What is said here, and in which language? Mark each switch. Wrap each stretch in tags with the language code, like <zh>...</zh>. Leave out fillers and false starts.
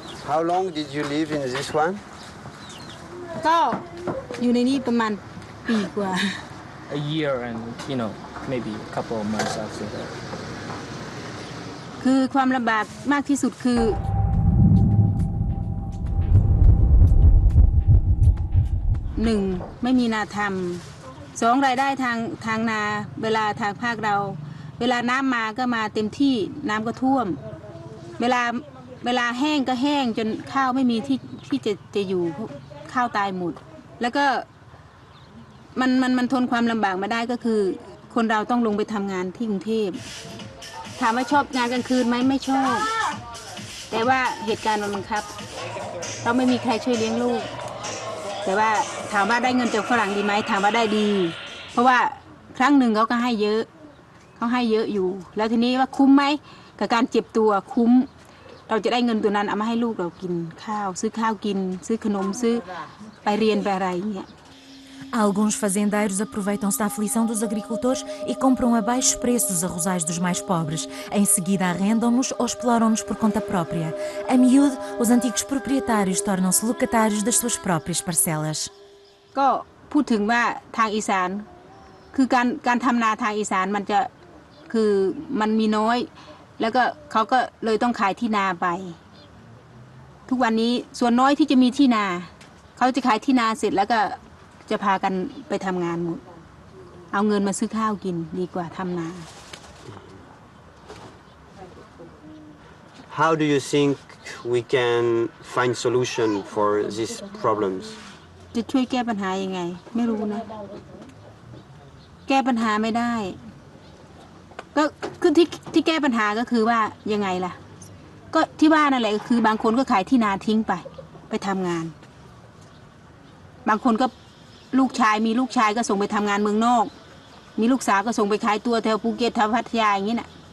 <en>How long did you live in this one?</en> <th>ก็อยู่ในนี้ประมาณปีกว่า</th> <en>A year and maybe a couple of months after that.</en> <th>คือความลำบากมากที่สุดคือหนึ่งไม่มีนาทำ2รายได้ทางนาเวลาทางภาคเราเวลาน้ำมาก็มาเต็มที่น้ำก็ท่วมเวลาแห้งก็แห้งจนข้าวไม่มีที่จะอยู่ข้าวตายหมดแล้วก็ มันทนความลำบากมาได้ก็คือคนเราต้องลงไปทำงานที่กรุงเทพถามว่าชอบงานกลางคืนไหมไม่ชอบแต่ว่าเหตุการณ์มันบังคับเราไม่มีใครช่วยเลี้ยงลูกแต่ว่าถามว่าได้เงินจากฝรั่งดีไหมถามว่าได้ดีเพราะว่าครั้งหนึ่งเขาก็ให้เยอะอยู่แล้วทีนี้ว่าคุ้มไหมกับการเจ็บตัวคุ้มเราจะได้เงินตัวนั้นเอามาให้ลูกเรากินข้าวซื้อข้าวกินซื้อขนมซื้อไปเรียนไปอะไรอย่างเงี้ย</th> <pt>Alguns fazendeiros aproveitam-se da aflição dos agricultores e compram a baixos preços os arrozais dos mais pobres. Em seguida arrendam-nos ou exploram-nos por conta própria. A miúdo, os antigos proprietários tornam-se locatários das suas próprias parcelas.</pt> <th>ก็พูดถึงว่าทางอีสานคือการทำนาทางอีสานมันจะคือมันมีน้อยแล้วก็เขาก็เลยต้องขายที่นาไปทุกวันนี้ส่วนน้อยที่จะมีที่นาเขาจะขายที่นาเสร็จแล้วก็จะพากันไปทำงานหมดเอาเงินมาซื้อข้าวกินดีกว่าทำนา</th> <en>How do you think we can find solution for these problems?</en> <th>จะช่วยแก้ปัญหายังไงไม่รู้นะแก้ปัญหาไม่ได้ก็คือที่แก้ปัญหาก็คือว่ายังไงล่ะก็ที่ว่านั่นแหละก็คือบางคนก็ขายที่นาทิ้งไปทำงานบางคนก็ลูกชายมีลูกชายก็ส่งไปทำงานเมืองนอกมีลูกสาวก็ส่งไปขายตัวแถวภูเก็ตแถวพัทยาอย่างนี้น่ะ</th>